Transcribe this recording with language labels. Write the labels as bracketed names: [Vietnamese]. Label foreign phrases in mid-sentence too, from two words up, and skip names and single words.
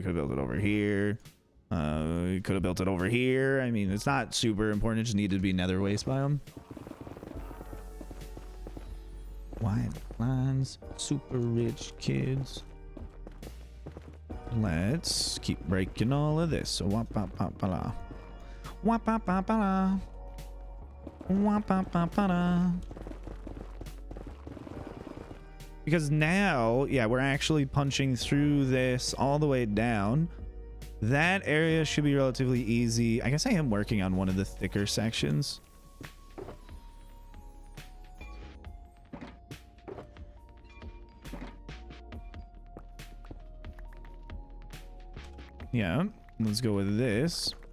[English] We could have built it over here. We could have built it over here. I mean, it's not super important. It just needed to be nether waste biome. White lines, super rich kids. Let's keep breaking all of this. Wap-a-pa-pa-la. Wap-a-pa-pa-la. Wap-a-pa-pa-la. Because now, yeah, we're actually punching through this all the way down. That area should be relatively easy. I guess I am working on one of the thicker sections. Yeah, let's go with this.